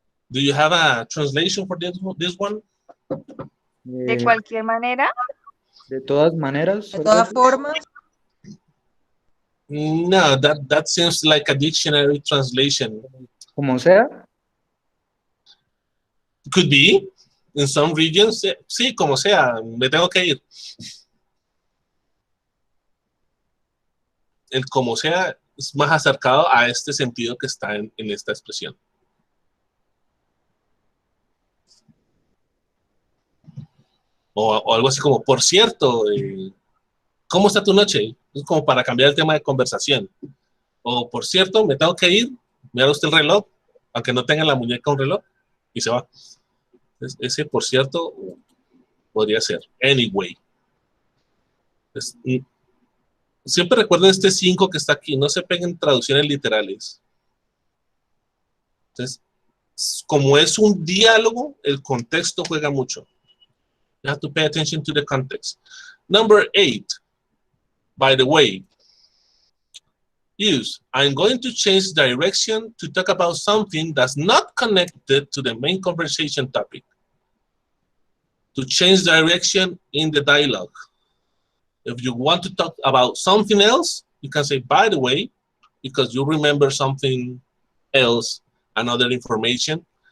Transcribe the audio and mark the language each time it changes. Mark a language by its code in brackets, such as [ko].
[en] Do you have a translation for this one? [es] De cualquier manera. De todas maneras. De todas formas, [en] No, that seems like a dictionary translation. [es] Como sea. [en] Could be. In some regions, [es] sí, como sea, me tengo que ir. El como sea es más acercado a este sentido que está en esta expresión. O algo así como, por cierto, ¿cómo está tu noche? Es como para cambiar el tema de conversación. O, por cierto, me tengo que ir, mira usted el reloj, aunque no tenga la muñeca un reloj, y se va. Ese, por cierto, podría ser. Anyway. Siempre recuerden este 5 que está aquí, no se peguen traducciones literales. Entonces, como es un diálogo, el contexto juega mucho. [en] You have to pay attention to the context. Number 8, by the way, use, I'm going to change direction to talk about something that's not connected to the main conversation topic. To change direction in the dialogue. If you want to talk about something else, you can say, by the way, because you remember something else, another information.